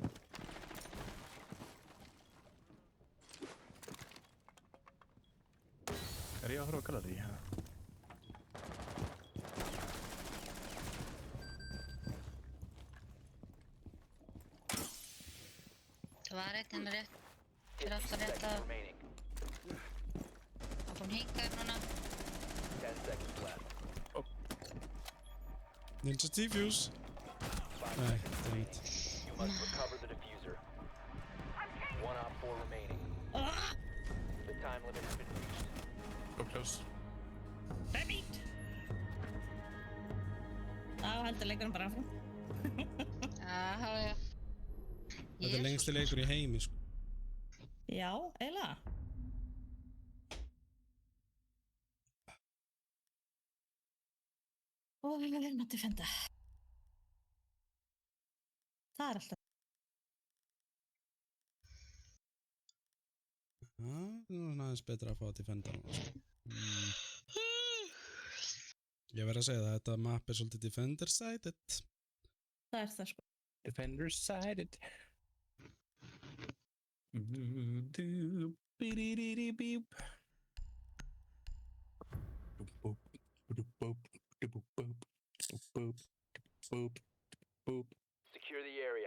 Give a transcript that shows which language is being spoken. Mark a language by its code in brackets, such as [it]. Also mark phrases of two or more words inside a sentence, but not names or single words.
[is] Er ég að horfa á gallerí? Ja. Það var eitt hennar rétt. Fyrir aftur rétt að... Það kom hingað núna. [en] 10 seconds left. Ninja defuse. Nei, damn it. You must recover the diffuser. 1 op 4 remaining. The time limit has been reached. Go close. Rabbit! [is] Þá heldur leikurinn bara áfram. Já. Þetta er lengsti leikur í heimi, sko. Já, eiginlega. Og við erum að defenda. Það er alltaf. Nú er aðeins betra að fá að defenda núna, sko. Ég verð að segja það, þetta map er svolítið defender-sided. Það er það, sko. Defender-sided. [en] Secure the area.